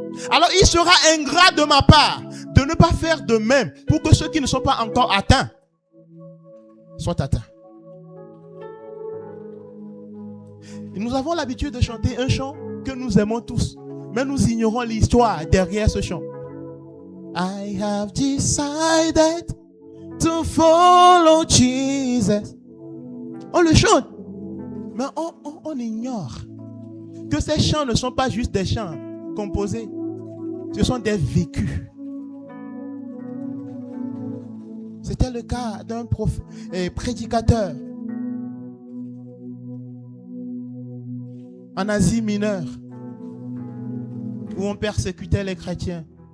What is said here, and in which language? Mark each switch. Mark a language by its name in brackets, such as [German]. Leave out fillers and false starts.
[French] Alors il sera ingrat de ma part de ne pas faire de même pour que ceux qui ne sont pas encore atteints soient atteints. Et nous avons l'habitude de chanter un chant que nous aimons tous, mais nous ignorons l'histoire derrière ce chant. [English] I have decided to follow Jesus. [French] On le chante, mais on ignore que ces chants ne sont pas juste des chants composés. Ce sont des vécus. C'était le cas d'un prédicateur en Asie mineure où on persécutait les chrétiens.